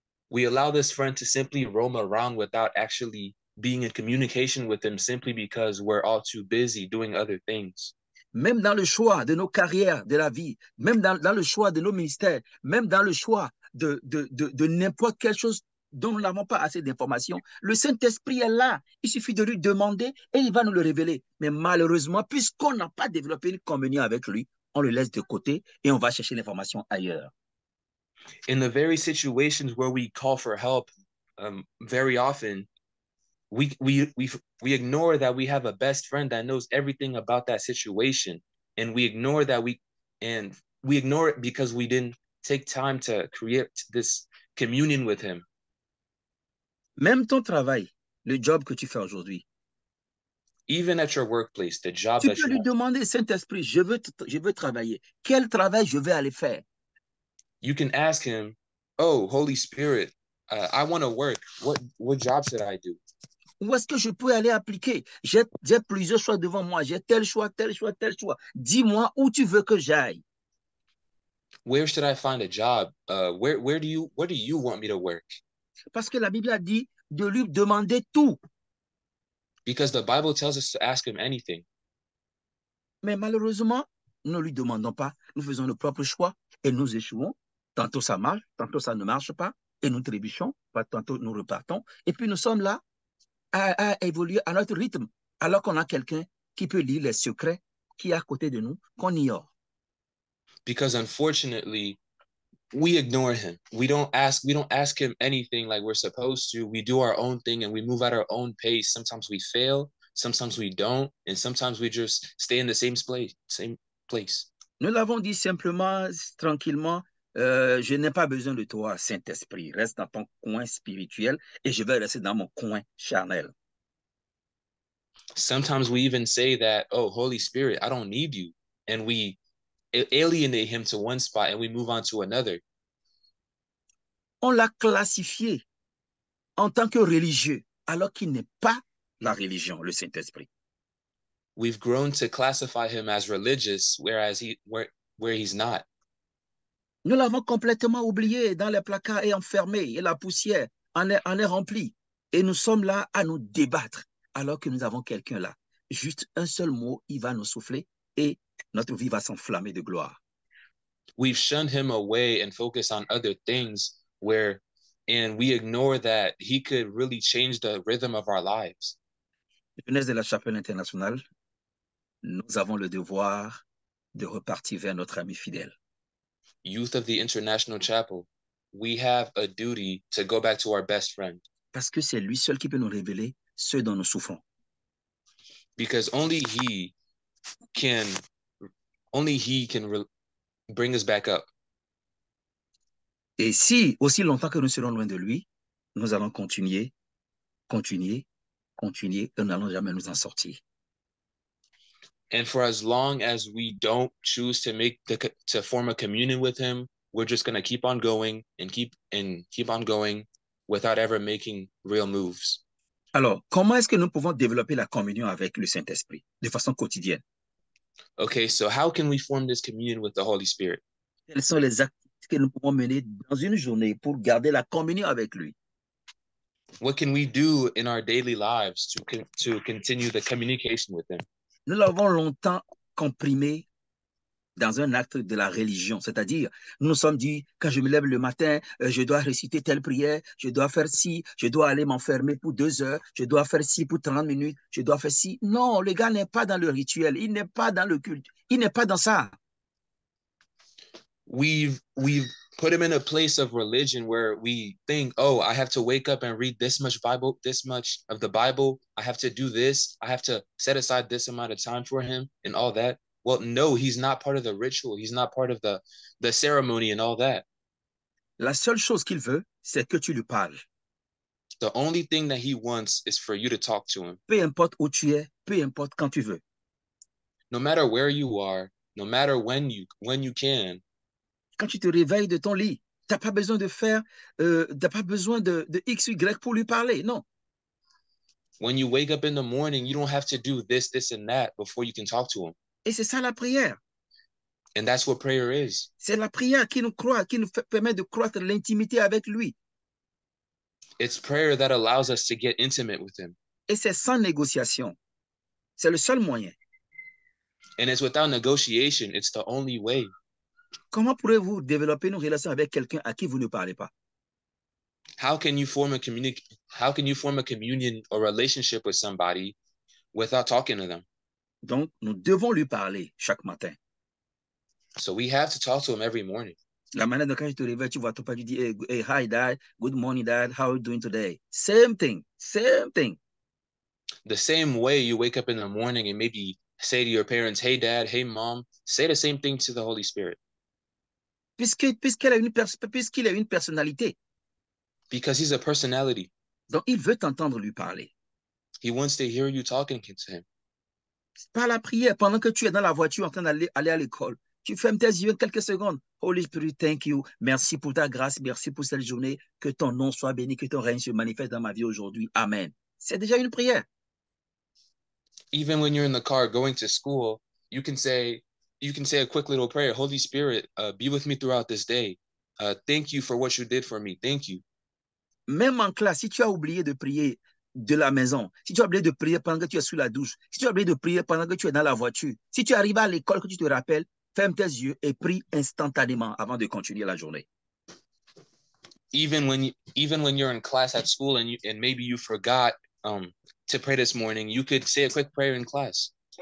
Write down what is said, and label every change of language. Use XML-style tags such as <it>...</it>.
<en>We allow this friend to simply roam around without actually being in communication with him simply because we're all too busy doing other things.</en> <fr>Même dans le choix de nos carrières, de la vie, même dans le choix de nos ministères, même dans le choix de n'importe quelle chose dont nous n'avons pas assez d'informations, le Saint-Esprit est là. Il suffit de lui demander et il va nous le révéler. Mais malheureusement, puisqu'on n'a pas développé une communion avec lui, on le laisse de côté et on va chercher l'information ailleurs.</fr> <en>In the very situations where we call for help, very often we ignore that we have a best friend that knows everything about that situation, and we ignore it because we didn't take time to create this communion with him.</en> <fr>Même ton travail, le job que tu fais aujourd'hui,</fr> <en>Even at your workplace, the job</en> <fr>tu</fr> <en>that</en> <fr>peux</fr> <en>you</en> <fr>lui</fr> <en>have,</en> <fr>demander, Saint-Esprit, je veux travailler. Quel travail je vais aller faire?</fr> <en>you can ask him, "Oh, Holy Spirit, I want to work. What job should I do?</en> <fr>Où est-ce que je peux aller appliquer? J'ai plusieurs choix devant moi. J'ai tel choix, tel choix, tel choix. Dis-moi où tu veux que j'aille.</fr> <en>Where should I find a job? Where do you want me to work?"</en> <fr>Parce que la Bible a dit de lui demander tout.</fr> <en>Because the Bible tells us to ask him anything.</en> <fr>Mais malheureusement, nous ne lui demandons pas. Nous faisons nos propres choix et nous échouons. Tantôt ça marche, tantôt ça ne marche pas. Et nous trébuchons, tantôt nous repartons. Et puis nous sommes là à évoluer à notre rythme, alors qu'on a quelqu'un qui peut lire les secrets qui est à côté de nous, qu'on ignore.</fr> <en>Because unfortunately, we ignore him. We don't ask him anything like we're supposed to. We do our own thing and we move at our own pace. Sometimes we fail, sometimes we don't, and sometimes we just stay in the same place.</en> <fr>Nous l'avons dit simplement, tranquillement, je n'ai pas besoin de toi, Saint-Esprit. Reste dans ton coin spirituel et je vais rester dans mon coin charnel.</fr> <en>Sometimes we even say that, "Oh, Holy Spirit, I don't need you." And we alienate him to one spot and we move on to another.</en> <fr>On l'a classifié en tant que religieux, alors qu'il n'est pas la religion, le Saint-Esprit.</fr> <en>We've grown to classify him as religious, whereas where he's not.</en> <fr>Nous l'avons complètement oublié dans les placards et enfermé, et la poussière en est remplie. Et nous sommes là à nous débattre, alors que nous avons quelqu'un là. Juste un seul mot, il va nous souffler et notre vie va s'enflammer de gloire.</fr> <en>We've shunned him away and focused on other things and we ignore that he could really change the rhythm of our lives.</en> <fr>Jeunesse de la Chapelle internationale, nous avons le devoir de repartir vers notre ami fidèle.</fr> <en>Youth of the International Chapel, we have a duty to go back to our best friend.</en> <fr>Parce que c'est lui seul qui peut nous révéler ce dont nous souffrons.</fr> <en>Because can only he can bring us back up.</en> <fr>Et si, aussi longtemps que nous serons loin de lui, nous allons continuer, et nous n'allons jamais nous en sortir.</fr> <en>And for as long as we don't choose to form a communion with him, we're just going to keep on going and keep on going without ever making real moves.</en> <fr>Alors, comment est-ce que nous pouvons développer la communion avec le Saint-Esprit de façon quotidienne?</fr> <en>Okay, so how can we form this communion with the Holy Spirit?</en> <fr>Quels sont les actes que nous pouvons mener dans une journée pour garder la communion avec lui?</fr> <en>What can we do in our daily lives to continue the communication with him?</en> <fr>Nous l'avons longtemps comprimé dans un acte de la religion, c'est-à-dire, nous nous sommes dit, quand je me lève le matin, je dois réciter telle prière, je dois faire ci, je dois aller m'enfermer pour 2 heures, je dois faire ci pour 30 minutes, je dois faire ci. Non, le gars n'est pas dans le rituel, il n'est pas dans le culte, il n'est pas dans ça.</fr> <en>We've put him in a place of religion where we think, oh, I have to wake up and read this much of the Bible. I have to do this. I have to set aside this amount of time for him and all that. Well, no, he's not part of the ritual. He's not part of the ceremony and all that.</en> <fr>La seule chose qu'il veut, c'est que tu lui parles.</fr> <en>The only thing that he wants is for you to talk to him.</en> <fr>Peu importe où tu es, peu importe quand tu veux.</fr> <en>No matter where you are, no matter when you can.</en> <fr>Quand tu te réveilles de ton lit, tu n'as pas besoin de faire, t'as pas besoin de X, Y pour lui parler, non.</fr> <en>When you wake up in the morning, you don't have to do this, and that before you can talk to him.</en> <fr>Et c'est ça la prière.</fr> <en>And that's what prayer is.</en> <fr>C'est la prière qui nous permet de croître l'intimité avec lui.</fr> <en>It's prayer that allows us to get intimate with him.</en> <fr>Et c'est sans négociation. C'est le seul moyen.</fr> <en>And it's without negotiation. It's the only way.</en> <fr>Comment pourrez-vous développer une relation avec quelqu'un à qui vous ne parlez pas?</fr> <en>How can you form a communion or relationship with somebody without talking to them?</en> <fr>Donc, nous devons lui parler chaque matin.</fr> <en>So we have to talk to him every morning.</en> <fr>La manière dont quand tu te réveilles, tu vois ton père, tu dis,</fr> <en>hey, hi dad, good morning dad, how are you doing today? Same thing, same thing. The same way you wake up in the morning and maybe say to your parents, hey dad, hey mom, say the same thing to the Holy Spirit.</en> <fr>Puisqu'il a une personnalité.</fr> <en>Because he's a personality.</en> <fr>Donc, il veut t'entendre lui parler.</fr> <en>He wants to hear you talking to him.</en> <fr>Par la prière, pendant que tu es dans la voiture en train d'aller à l'école, tu fermes tes yeux quelques secondes.</fr> <en>Holy Spirit, thank you.</en> <fr>Merci pour ta grâce, merci pour cette journée. Que ton nom soit béni, que ton règne se manifeste dans ma vie aujourd'hui. Amen. C'est déjà une prière.</fr> <en>Even when you're in the car going to school, you can say a quick little prayer. Holy Spirit, be with me throughout this day. Thank you for what you did for me. Thank you.</en> <fr>Même en classe, si tu as oublié de prier de la maison, si tu as oublié de prier pendant que tu es sous la douche, si tu as oublié de prier pendant que tu es dans la voiture, si tu arrives à l'école que tu te rappelles, ferme tes yeux et prie instantanément avant de continuer la journée.</fr> <en>Even when you're in class at school and maybe you forgot to pray this morning, you could say a quick prayer in class.</en>